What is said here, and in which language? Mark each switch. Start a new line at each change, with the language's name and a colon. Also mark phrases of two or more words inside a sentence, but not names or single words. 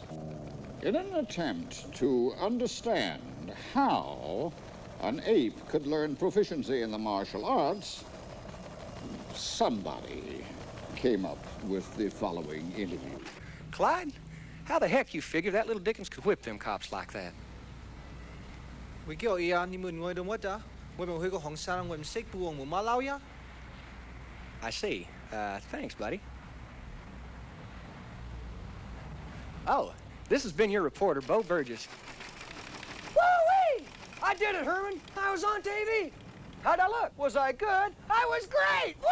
English: In an attempt to understand how an ape could learn proficiency in the martial arts, somebody came up with the following interview. Clyde, how the heck you figure that little Dickens could whip them cops like that?
Cantonese: 會叫我呀？你問我做乜咋？我咪去個行山，我唔識步，我冇撈呀。
English: I see. Thanks, buddy. Oh, this has been your reporter, Bo Burgess. Woo-wee! I did it, Herman. I was on TV. How'd I look? Was I good? I was great!